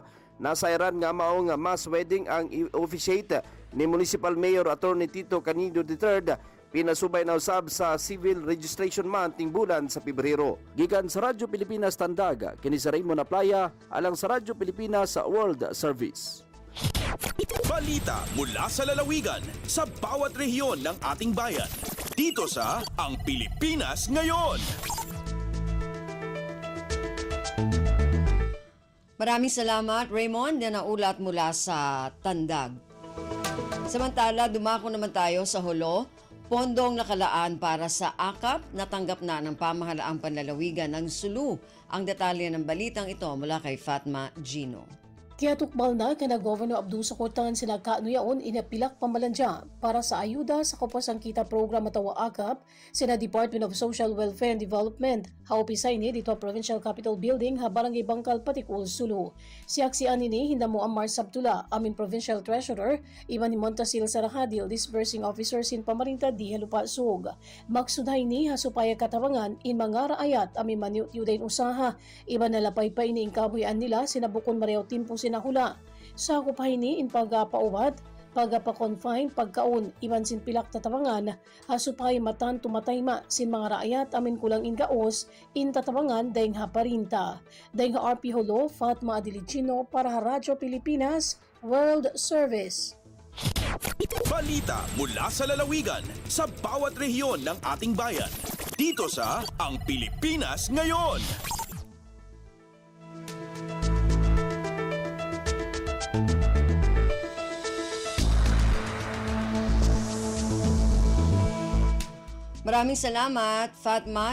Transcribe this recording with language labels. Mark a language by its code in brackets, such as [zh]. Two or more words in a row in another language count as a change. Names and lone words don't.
[ceb] Nasairan nga mao nga [en] mass wedding [ceb] ang officiate ni Municipal Mayor Attorney Tito Canido III. Pinasubay na usab sa Civil Registration Month ning bulan sa Pebrero. Gikan sa Radyo Pilipinas Tandag, kini sa Raymond Aplaya, alang sa Radyo Pilipinas World Service. [tl] Balita mula sa lalawigan sa bawat rehiyon ng ating bayan. Dito sa Ang Pilipinas Ngayon. Maraming salamat, Raymond, na naulat mula sa Tandag. Samantala, dumako naman tayo sa Hulo. Pondong nakalaan para sa AKAP, natanggap na ng pamahalaang panlalawigan ng Sulu. Ang detalye ng balitang ito mula kay Fatma Gino. [tsg] Kiatukbal na kana Governor Abdul Sakutan sina kaanuyaon inapilak pamalandya para sa ayuda sa Kapasang Kita Program atawa AKAP sina Department of Social Welfare and Development. Haupisay ni dito Provincial Capitol Building ha Barangay Bangkal Patikul, Sulu. Siaksian ni hindamo Ammar Sabtula, amin [en] Provincial Treasurer, [tsg] Ivan Montasil Sarahadil, [en] Disbursing Officer [tsg] sin Pamarinta di Halupasug. Maksudhay ni hasupaya katabangan in mga raayat amin maniut-yudain usaha. Iban nalapay pa ini ingkabuyan nila sinabukon Mario Timpo sinahula. Sa kupahin ni in pagpaubat, pagpa-confine, pagkaon, iban sin pilak tatabangan, hasupay matan tumatayma sin mga raayat amin kulang ingaos, in tatabangan dahing haparinta. Dahing ha RP Holo, Fatma Adilicino para ha Radyo Pilipinas World Service. [tl] Balita mula sa lalawigan sa bawat rehiyon ng ating bayan. Dito sa Ang Pilipinas Ngayon. Maraming salamat, Fatma.